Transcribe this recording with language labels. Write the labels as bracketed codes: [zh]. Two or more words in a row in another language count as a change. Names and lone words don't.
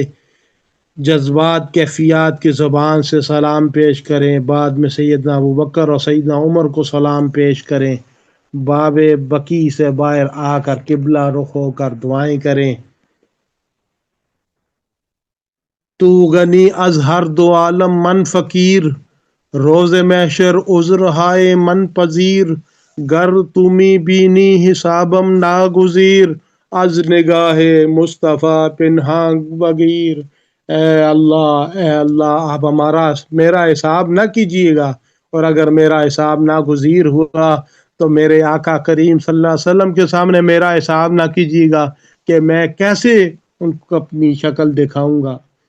[ur] جذبات کیفیات کی زبان سے سلام پیش کریں۔ بعد میں سیدنا ابوبکر اور سیدنا عمر کو سلام پیش کریں۔ باب بقی سے باہر آ کر قبلہ رخ ہو کر دعائیں کریں۔ [fa] تو غنی از ہر دو عالم من فقیر، روز محشر عذر ہائے من پذیر، گر تمی بینی حسابم ناگزیر، از نگاہ مصطفیٰ پنہاں بغیر۔ [ur] اے اللہ آپ میرا حساب نہ کیجیے گا، اور اگر میرا حساب ناگزیر ہوا تو میرے آقا کریم صلی اللہ علیہ وسلم کے سامنے میرا حساب نہ کیجیے گا کہ میں کیسے ان کو اپنی شکل دکھاؤں گا۔